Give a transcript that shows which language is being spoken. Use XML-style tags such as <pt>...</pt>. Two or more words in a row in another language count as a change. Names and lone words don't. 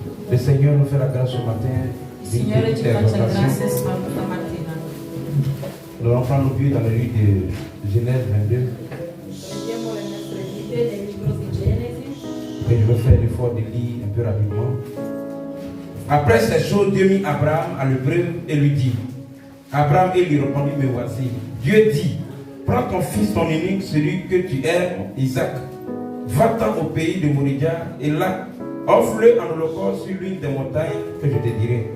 <fr>Le Seigneur nous fait la grâce ce matin.</fr> <it>Signore ci faccia grazia questa mattina.</it> <fr>Nous allons prendre nos pieds dans le livre de Genèse 22.</fr> <it>Prendiamo le nostre vite nel libro di Genesi.</it> <fr>Et je vais faire l'effort de lire un peu rapidement. Après ces choses, Dieu mit Abraham à l'épreuve et lui dit. Abraham et lui répondit, me voici. Dieu dit, prends ton fils, ton unique, celui que tu aimes, Isaac. Va-t'en au pays de Moria et là, offre-le en holocauste sur l'une des montagnes que je te dirai.</fr>